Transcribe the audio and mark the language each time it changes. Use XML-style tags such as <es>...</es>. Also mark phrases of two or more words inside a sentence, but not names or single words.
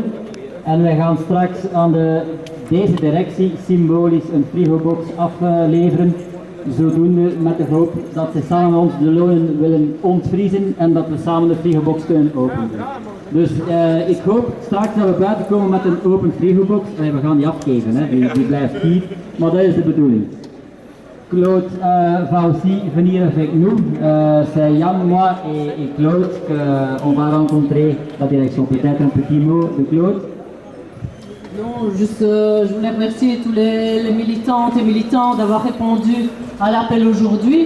<nl>En wij gaan straks aan deze directie symbolisch een frigobox afleveren. Zodoende met de hoop dat ze samen met ons de lonen willen ontvriezen en dat we samen de frigobox kunnen openen. Dus ik hoop straks dat we buiten komen met een open frigobox. We gaan die afgeven, hè. Die blijft hier, maar dat is de bedoeling.</nl> <fr>Claude va aussi venir avec nous. C'est Jan, moi et Claude qu'on va rencontrer la direction. Peut-être un petit mot de Claude. Non, juste, je voulais remercier tous les militantes et militants d'avoir répondu à l'appel aujourd'hui.</fr>